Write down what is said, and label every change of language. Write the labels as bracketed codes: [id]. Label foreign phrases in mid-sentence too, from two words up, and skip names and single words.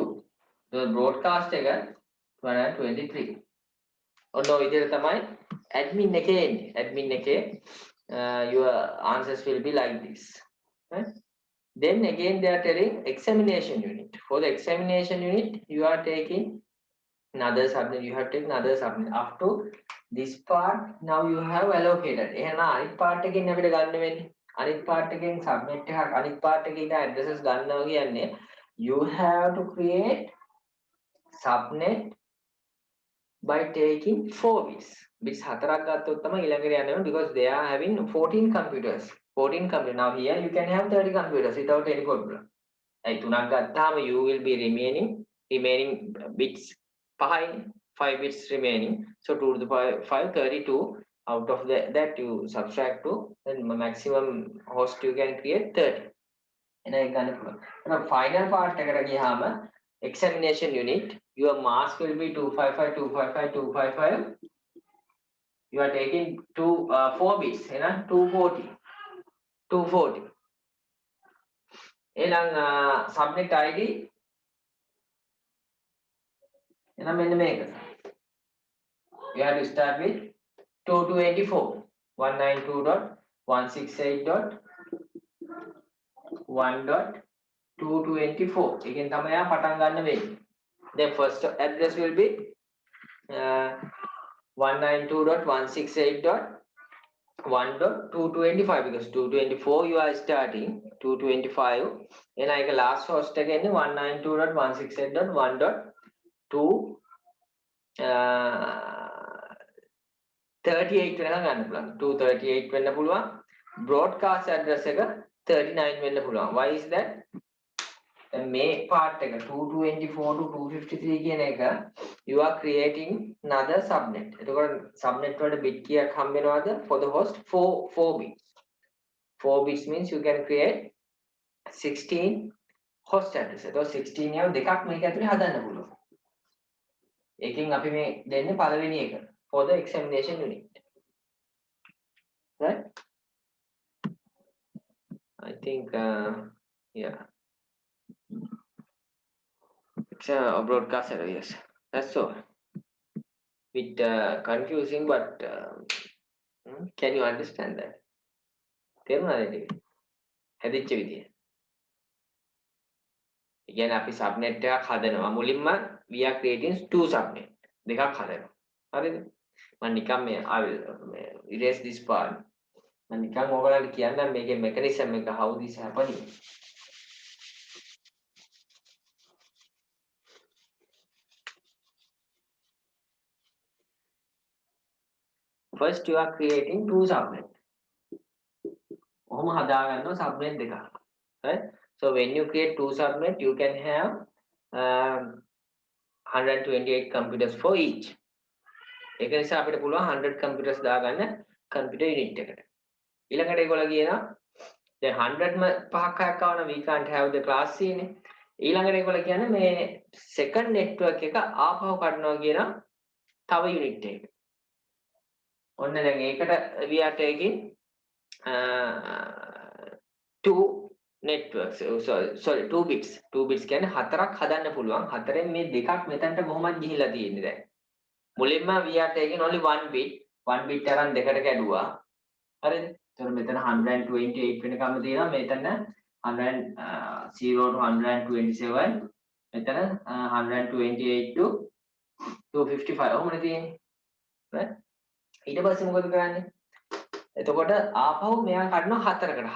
[en] The broadcast එක 223. [si] ඔන්න ඔය විදිහට තමයි admin එකේ එන්නේ. [en] admin එකේ your answers will be like this. Right? Then again they are telling examination unit. For the examination unit, you are taking another subnet. You have taken another subnet. Up to this part, now you have allocated. [si] එහෙනම් අනිත් part එකෙන් අපිට ගන්න වෙන්නේ. අනිත් part එකෙන් subnet එකක් අනිත් part එකේ ඉඳන් addresses ගන්නවා කියන්නේ [en] you have to create subnet by taking 4 bits. Bits [si] 4ක් ගත්තොත් තමයි ඊළඟට යන්නේ [en] because they are having 14 computers. 14 computers. Now here you can have 30 computers without any problem. [si] ඒ 3ක් ගත්තාම [en] you will be remaining bits 5 bits remaining. So 2 to the power 5 32 out of that you subtract 2 then maximum host you can create 30. [si] එන එක ගන්න පුළුවන්. එහෙනම් [en] final part [si] එකට ගියාම [en] examination unit your mask will be [si] 255. [en] You are taking 4 bits, 240. [si] එහෙනම් [en] subnet ID [si] එහෙනම් මෙන්න මේක. [en] You have to start with 224 192.168.1.224. [si] එකෙන් තමයි ආ පටන් ගන්න වෙන්නේ. [en] Then first address will be 192.168.1.225 because 224 you are starting 225 and I last host again [si] 192.168.1.238 වෙනකම් ගන්න පුළුවන් 238 වෙන්න පුළුවන් [en] broadcast address [si] එක 39 වෙන්න පුළුවන් [en] why is that [si] මේ part එක 224 to 253 කියන එක [en] you are creating another subnet. [si] එතකොට subnet වලට bit කීයක් හම්බ වෙනවද [en] for the host 4 bits. 4 bits means you can create 16 host address. [si] එතකොට 16 එක දෙකක් මේක ඇතුලේ හදන්න පුළුවන්. එකකින් අපි මේ දෙන්නේ පළවෙනි එක [en] for the examination unit. Right? I think yeah. It's a broadcast error, yes. That's all. Bit confusing, but Can you understand that? [si] තේරුණාද ටික? හැදිච්ච විදිය. ඒ කියන්නේ අපි subnet එකක් හදනවා. [en] මුලින්ම we are creating two subnet. [si] දෙකක් හදනවා. හරිද? මම නිකන් මේ [en] I will erase this part. [si] මම නිකන් ඔයගලන්ට කියන්නම් මේකේ mechanism එක [en] how this happening. First you are creating two subnet. [si] ඔහොම හදාගන්නවා subnet දෙකක්. [en] Right? So when you create two subnet, you can have 128 computers for each. [si] ඒක නිසා අපිට පුළුවන් 100 computers දාගන්න computer unit එකට. ඊළඟට ඒගොල්ලෝ කියනවා දැන් 100ම පහක් හයක් ආවම [en] we can't have the class C [si] නේ. ඊළඟට ඒගොල්ලෝ කියන්නේ මේ [en] second network [si] එක ආපහු කඩනවා කියන තව unit එකක. ඔන්න දැන් ඒකට [en] we are taking two networks. Sorry, 2 bits. 2 bits [si] කියන්නේ හතරක් හදන්න පුළුවන්. හතරෙන් මේ දෙකක් මෙතනට කොහොමද ගිහිලා තියෙන්නේ දැන්. [en] මුලින්ම we are taking only one bit. One bit [si] අරන් දෙකට කැඩුවා. හරිද? එතකොට මෙතන 128 වෙනකම් තියෙනවා. මෙතන 0 to 127. මෙතන 128 to 255 ඔහොමනේ තියෙන්නේ. right? ඊට පස්සේ මොකද කරන්නේ? එතකොට ආපහු මෙයා කඩනවා හතරකට.